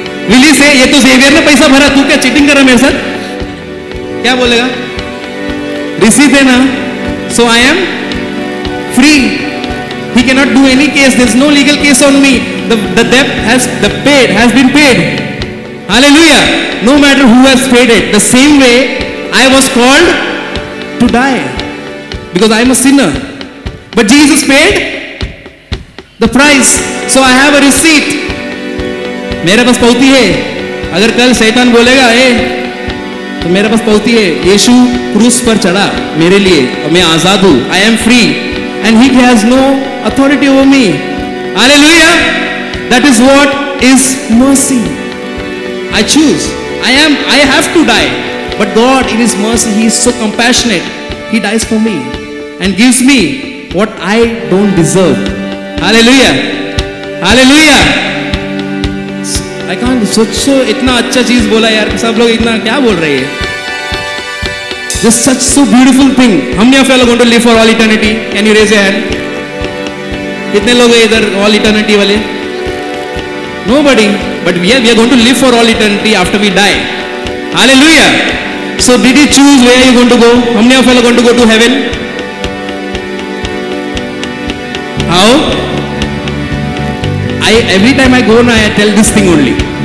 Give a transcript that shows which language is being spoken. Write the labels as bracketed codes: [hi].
[en] Will he say, [hi] ये तो Xavier ने पैसा भरा, तू क्या चीटिंग कर रहा है मेरे साथ? क्या बोलेगा? Receipt है ना? [en] So I am free. He cannot do any case. There is no legal case on me. The debt has been paid. Hallelujah. No matter who has paid it. The same way I was called to die. Because I am a sinner. But Jesus paid the price. So I have a receipt. [hi] मेरे पास पौती है. अगर कल शैतान बोलेगा तो मेरे पास पौती है. यीशु क्रूस पर चढ़ा मेरे लिए और मैं आजाद हूँ. [en] I am free. And he has no authority over me. Hallelujah. That is what is mercy. I choose. I have to die. But God in his mercy, he is so compassionate. He dies for me and gives me what I don't deserve. Hallelujah. Hallelujah. I can't so [hi] इतना अच्छा चीज बोला यार. सब लोग इतना क्या बोल रहे हैं? [en] Just such so beautiful thing. How many of you are going to live for all eternity? Can you raise your hand? [hi] कितने लोग हैं इधर [en] all eternity [hi] वाले? [en] Nobody. But we are going to live for all eternity after we die. Hallelujah. So did you choose where you are going to go? How many of you are going to go to heaven? How? Every time I go now, I tell this thing only.